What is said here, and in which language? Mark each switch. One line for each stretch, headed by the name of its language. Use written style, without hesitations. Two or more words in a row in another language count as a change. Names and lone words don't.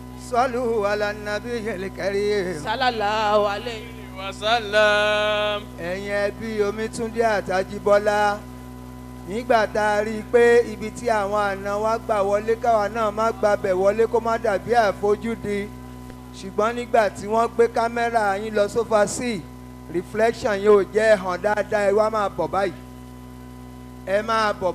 Arabic: صلوا على النبي الكريم صلى الله عليه وسلم.
Yoruba: ẹ̀yin ẹbí Omítúndé àtàjíbọ́lá nígbà tá a rí i pé ibi tí àwọn àna wa gbà wọlé káwa náà má gbàbẹ̀ wọlé kó má dàbí àfojúdi ṣùgbọ́n nígbà tí wọ́n gbé kámẹ́rà yín lọ sófà sí reflection yóò jẹ́ hàn dáadáa ẹ wá máa bọ̀ báyìí ẹ máa bọ̀